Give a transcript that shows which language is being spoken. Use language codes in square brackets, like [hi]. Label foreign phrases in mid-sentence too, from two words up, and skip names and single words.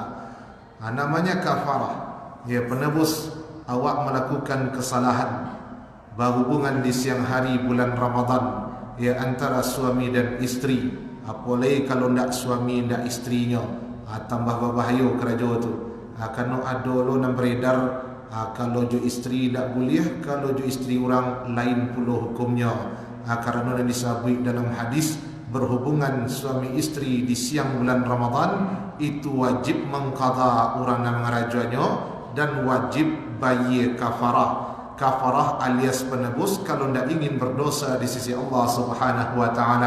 [id] Namanya kafarah. Penebus awak melakukan kesalahan berhubungan di siang hari bulan Ramadan, antara suami dan isteri. Apalagi kalau ndak suami ndak istrinya, tambah berbahaya kerja tu. [min] Kalau ada lo nak beredar, kalau jo isteri ndak boleh, kalau jo isteri orang lain pula hukumnya. [id] Karena disebut dalam hadis, berhubungan suami isteri di siang bulan Ramadan itu wajib mengqada orang yang mengerajanya dan wajib bayar kafarah. Kafarah alias penebus kalau tidak ingin berdosa di sisi Allah [ar] سبحانه وتعالى.